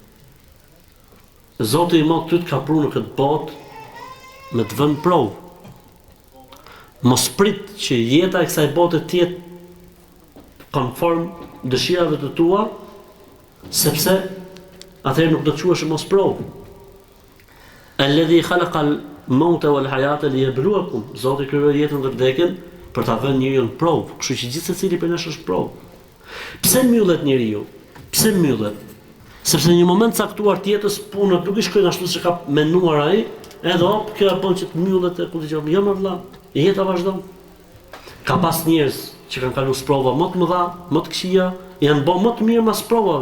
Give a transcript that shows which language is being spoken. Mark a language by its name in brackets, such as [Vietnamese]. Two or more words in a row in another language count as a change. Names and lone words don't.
[Albanian] Zoti i Madh ty të ka pru në këtë botë me të vënë provë. Mos prit që jeta e kësaj bote të jetë konform dëshirave të tua, sepse atëherë nuk do të quhesh mos provë. [Arabic] الذي خلق الموت والحياة ليبلوكم. [Albanian] Zoti krijoi jetën dhe vdekjen për ta vënë njeriu në provë. Kështu që gjithë secili prej nesh është provë. Pse mbyllet njeriu? Pse mbyllet? Sepse në një moment caktuar të jetës punët nuk i shkojnë ashtu si ka menduar ai, edhe hop kjo e bën që të mbyllet e ku dëgjoj. Jo më vëlla, jeta vazhdon. Ka pas njerëz që kanë kaluar prova më të mëdha, më të këqija, janë bërë më të mirë mas provave.